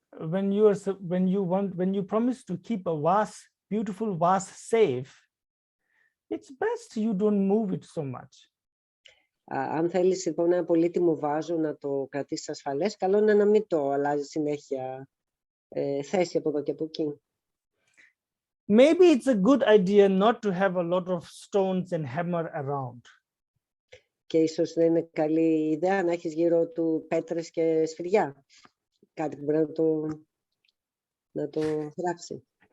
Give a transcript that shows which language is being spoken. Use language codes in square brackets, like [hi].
[en] When you promise to keep a vase, beautiful vase safe, it's best you don't move it so much. [el] Αν θέλεις λοιπόν ένα πολύτιμο βάζο να το κρατήσεις ασφαλές, καλό είναι να μην το αλλάζεις συνέχεια θέση από εδώ και από εκεί. [en] Maybe it's a good idea not to have a lot of stones and hammer around. [el] Και ίσως δεν είναι καλή ιδέα να έχεις γύρω του πέτρες και σφυριά. Κάτι που μπορεί να το γράψει.